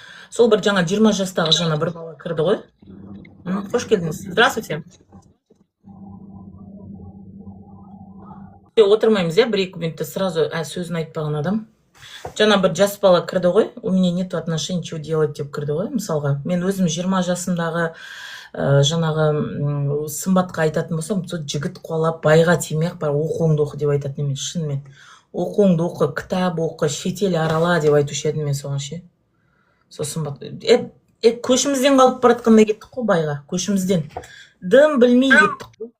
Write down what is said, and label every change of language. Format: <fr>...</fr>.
<kk>Сол бір жаңа 20 жастағы жана бір бала кірді ғой. Қош келдіңіз.</kk> <ru>Здравствуйте.</ru> <kk>Отырмаймыз, бір-екі минутта сразу сөзін айтпаған адам. Жана бір жас бала кірді ғой.</kk> <ru>У меня нету отношений, чего делать</ru> <kk>деп кірді ғой. Мысалға, мен өзім 20 жасымдағы жаңағы Сымбатқа айтатын болсам, сол жігіт қуалап, байға тимек бар, оқуыңды оқы деп айтатын емес, шынымен. Оқуыңды оқы, кітап оқы, шетел арала деп айтушы едім мен соған ше. Сол Сымбат. Көшімізден қалып баратқанда кеттік қой байға, көшімізден. Дым білмей кеттік қой.</kk>